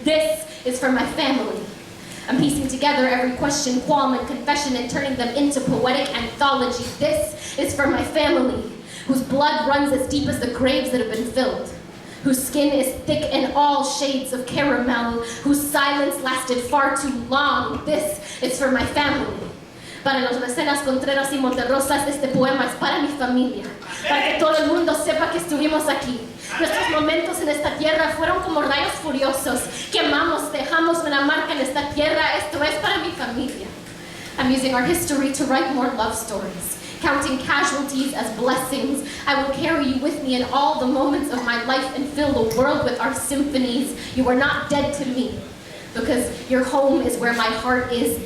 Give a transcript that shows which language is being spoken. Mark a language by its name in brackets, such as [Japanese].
[English] This is for my family. I'm piecing together every question, qualm, and confession and turning them into poetic anthology. This is for my family, whose blood runs as deep as the graves that have been filled, whose skin is thick in all shades of caramel, whose silence lasted far too long. This is for my family. [Spanish] Para los Recenas, Contreras y Monterrosas, este poema es para mi familia, para que todo el mundo sepa que estuvimos aquí. Nuestros momentos en esta tierra fueron como rayos furiosos, que amamos, dejamos una marca en esta tierra. Esto es para mi familia. [English] I'm using our history to write more love stories, counting casualties as blessings. I will carry you with me in all the moments of my life and fill the world with our symphonies. You are not dead to me, because your home is where my heart is.